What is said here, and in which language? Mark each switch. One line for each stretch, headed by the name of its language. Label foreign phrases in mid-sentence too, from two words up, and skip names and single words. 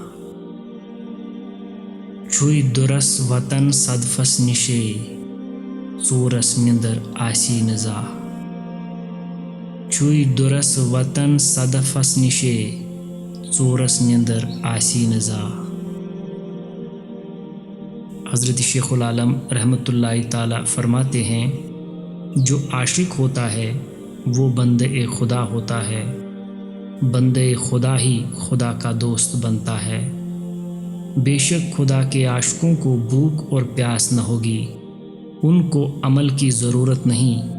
Kashmiri: چھوئی درس وطن صدفس نشے، ژورس نیندر آسی نزا۔ چھوئی درس وطن صدفس نشے، ژورس نیندر آسی نزا۔
Urdu: حضرت شیخ العالم
Arabic: رحمۃ اللہ تعالی
Urdu: فرماتے ہیں، جو عاشق ہوتا ہے وہ بندہ خدا ہوتا ہے، بندہ خدا ہی خدا کا دوست بنتا ہے۔ بے شک خدا کے عاشقوں کو بھوک اور پیاس نہ ہوگی، ان کو عمل کی ضرورت نہیں۔